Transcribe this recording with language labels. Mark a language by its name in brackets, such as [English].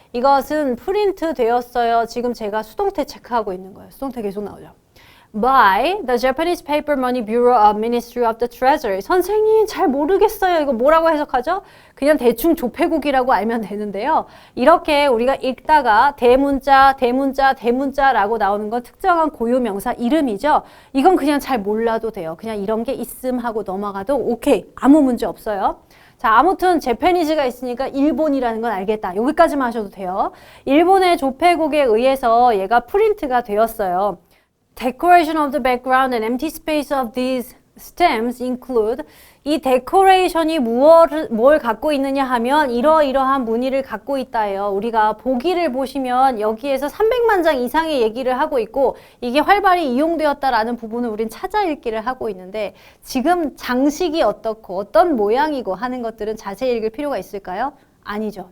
[Korean] 이것은 프린트 되었어요. 지금 제가 수동태 체크하고 있는 거예요. 수동태 계속 나오죠. [English] By the Japanese Paper Money Bureau of Ministry of the Treasury. [Korean] 선생님 잘 모르겠어요. 이거 뭐라고 해석하죠? 그냥 대충 조폐국이라고 알면 되는데요. 이렇게 우리가 읽다가 대문자, 대문자, 대문자라고 나오는 건 특정한 고유명사 이름이죠. 이건 그냥 잘 몰라도 돼요. 그냥 이런 게 있음 하고 넘어가도 오케이. 아무 문제 없어요. 자, 아무튼 재패니즈가 있으니까 일본이라는 건 알겠다. 여기까지만 하셔도 돼요. 일본의 조폐국에 의해서 얘가 프린트가 되었어요. [English] Decoration of the background and empty space of these stems include. [Korean] 이 데코레이션이 뭘 갖고 있느냐 하면 이러이러한 무늬를 갖고 있다예요. 우리가 보기를 보시면 여기에서 300만 장 이상의 얘기를 하고 있고 이게 활발히 이용되었다라는 부분을 우린 찾아 읽기를 하고 있는데 지금 장식이 어떻고 어떤 모양이고 하는 것들은 자세히 읽을 필요가 있을까요? 아니죠.